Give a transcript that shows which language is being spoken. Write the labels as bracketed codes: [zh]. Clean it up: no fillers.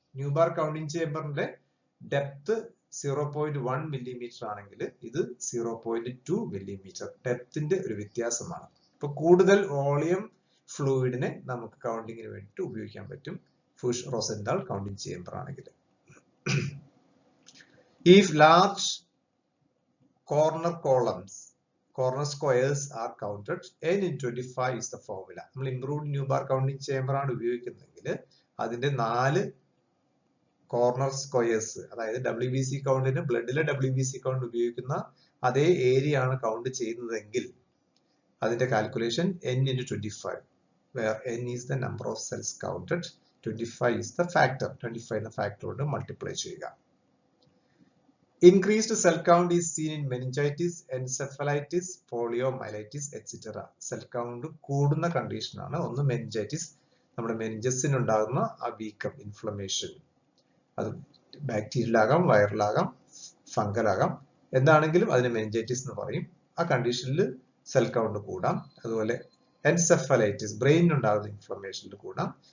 [ml] Neubauer counting ചേംബറിന്റെ depth 0.1 millimetre ആണെങ്കിൽ ഇത് 0.2 millimetre ഡെപ്തിന്റെ ഒരു വ്യത്യാസമാണ്. ഇപ്പൊ കൂടുതൽ വോളിയം ഫ്ലൂയിഡിനെ നമുക്ക് കൗണ്ടിങ്ങിന് വേണ്ടിയിട്ട് ഉപയോഗിക്കാൻ പറ്റും ഫൂഷ് റോസെൻതാൾ കൗണ്ടിങ് ചേംബർ ആണെങ്കിൽ. [en] If large corner columns, corner squares are counted, n in 25 is the formula. [ml] നമ്മൾ ഇംപ്രൂവ്ഡ് ന്യൂബാർ കൗണ്ടിങ് ചേംബർ ആണ് ഉപയോഗിക്കുന്നതെങ്കിൽ അതിന്റെ 4 കോർണർ സ്ക്വയേഴ്സ്, അതായത് WBC കൗണ്ടിന് ബ്ലഡിലെ WBC കൗണ്ട് ഉപയോഗിക്കുന്ന അതേ ഏരിയ ആണ് കൗണ്ട് ചെയ്യുന്നതെങ്കിൽ അതിന്റെ calculation n into 25, [en] where n is the number of cells counted, 25 is the factor. [ml] 25 എന്ന ഫാക്ടർ കൊണ്ട് മൾട്ടിപ്ലൈ ചെയ്യുക. [en] Increased cell count is seen in meningitis, encephalitis, poliomyelitis, etc. [ml] Cell count കൂടുന്ന കണ്ടീഷനാണ്. ഒന്ന് മെനിഞ്ചൈറ്റിസ്, നമ്മുടെ മെനിഞ്ചസിന് ഉണ്ടാകുന്ന ആ വീക്കം, ഇൻഫ്ലമേഷൻ, അത് ബാക്ടീരിയലാകാം, വൈറലാകാം, ഫംഗലാകാം, എന്താണെങ്കിലും അതിന് മെനിഞ്ചൈറ്റിസ് എന്ന് പറയും. ആ കണ്ടീഷനിൽ സെൽ കൗണ്ട് കൂടാം. അതുപോലെ എൻസെഫലൈറ്റിസ്, ബ്രെയിനിൽ ഉണ്ടാകുന്ന ഇൻഫ്ലമേഷനിൽ കൂടാം.